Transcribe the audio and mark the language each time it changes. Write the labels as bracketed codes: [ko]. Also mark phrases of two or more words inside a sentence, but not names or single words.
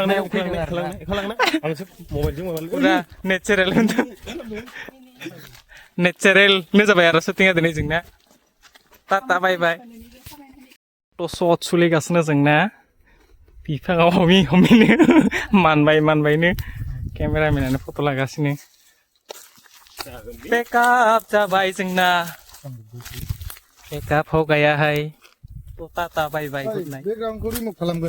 [brx] पुरा नेचारेल जाबाय आरो शुटिंआ दिनै जोंना [en] tata bye-bye [brx] तो शट सोलिगासिनो जोंना बिफाङाव हमिनो मानबायनो केमेरामेनानो फट' लागासिनो पेकआप जाबाय जोंना [hi] पेकआप हो गया है [brx] तो [en] tata bye bye good night